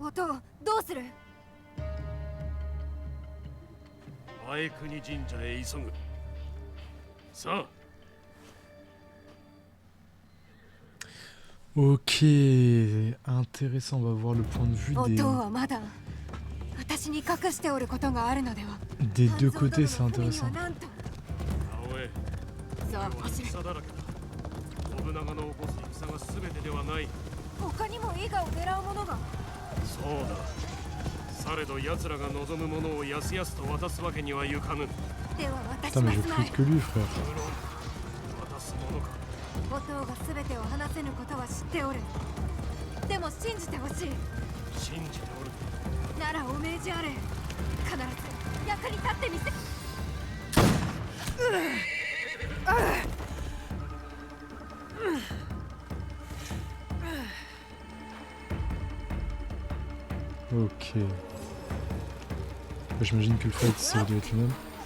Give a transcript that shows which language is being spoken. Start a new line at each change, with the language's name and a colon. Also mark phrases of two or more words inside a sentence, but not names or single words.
Japanese: 音をどうする？前国神社へ急ぐ。さあ。
French: Ok, intéressant, on va voir le point de vue des deux côtés, c'est intéressant.
Japanese: 信長の起こす戦が全てではない。他にも伊賀を狙う者が。そうだ。されど奴らが望むものをやすやすと渡すわけにはいかぬ。では私
French: Putain,
Japanese: は
French: mais je plus que lui, frère.
Japanese: 渡すものか。音が全てを話せぬことは知っておる。でも信じてほしい。信じておる。ならお命じあれ。必ず役に立ってみせ。
French: Ok. J'imagine que le fight ça doit être le même.